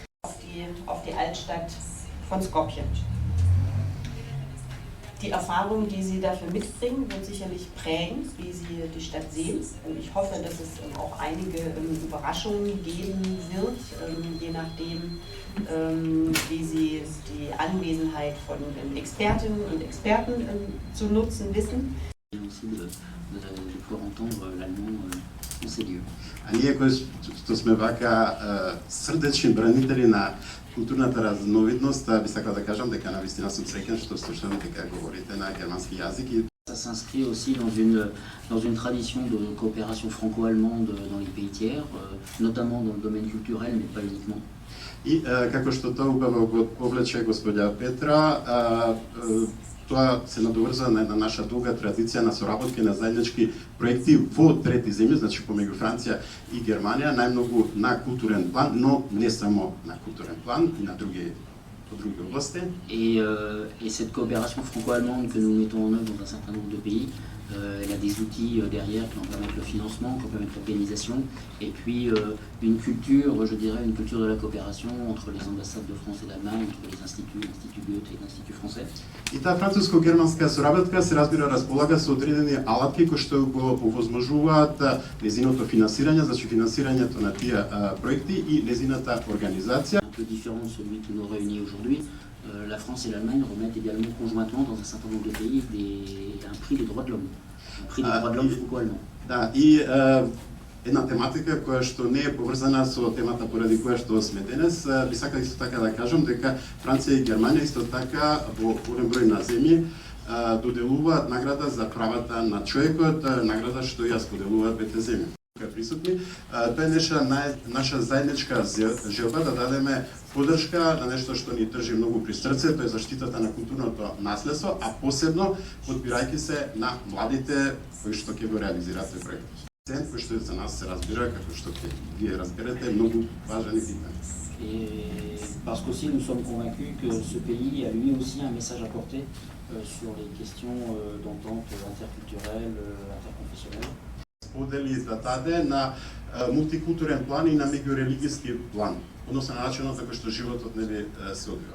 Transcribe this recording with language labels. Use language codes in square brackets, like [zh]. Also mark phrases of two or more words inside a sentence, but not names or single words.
[de] Auf die Altstadt von Skopje. Die Erfahrung, die Sie dafür mitbringen, wird sicherlich prägen, wie Sie die Stadt sehen. Und ich hoffe, dass es auch einige Überraschungen geben wird, je nachdem, wie Sie die Anwesenheit von Expertinnen und Experten zu nutzen wissen. [mk] А ние кои што сме вака срдечни бранители на културната разновидност, би сакал да кажам дека навистина сум среќен што слушам дека говорите на германски јазик. [fr] Ça s'inscrit aussi dans une tradition de coopération franco-allemande dans les pays tiers, notamment dans le domaine culturel, mais pas uniquement. [mk] И како што тоа убаво го повлече господја Петра, тоа се надоврзува на една наша долга традиција на соработки на заеднички проекти во трети земји, значи помеѓу Франција и Германија, најмногу на културен план, но не само на културен план, и на други области. [fr] Et cette coopération franco-allemande que nous mettons en œuvre dans un certain nombre de pays, elle a des outils derrière qui vont permettre le financement, qui vont permettre l'organisation, et puis une culture, je dirais, une culture de la coopération entre les ambassades de France et d'Allemagne, entre les instituts, l'Institut Goethe et l'Institut Français. [mk] И таа француско-германска соработка се разбира располага со одредени алатки кои што го овозможуваат незиното финансирање, значи финансирањето на тие проекти и незината организација. [fr] Un peu différent de celui qui nous réunit aujourd'hui, la France et l'Allemagne remettent également conjointement dans un certain nombre de pays un prix des droits de l'homme, un prix des droits de l'homme franco-allemand. [mk] Да, и една тематика која што не е поврзана со темата поради која што сме денес, би сакал исто така да кажам дека Франција и Германија исто така во голем број на земји доделуваат награда за правата на човекот, награда што ја споделуваат двете земји. Присутни. Тоа е наша заедничка желба да дадеме поддршка на нешто што ни држи многу при срце, тоа е заштитата на културното наследство, а посебно подпирајќи се на младите кои што ќе го реализираат тој проект. Кој што за нас се разбира, како што вие разберете, многу важен и битен. [fr] Et parce qu'aussi nous sommes convaincus que ce pays a lui aussi un message à porter sur les questions d'entente interculturelle, interconfessionnelle. [mk] Сподели да даде на мултикултурен план и на меѓурелигиски план, односно на начинот на кој што животот се одвива.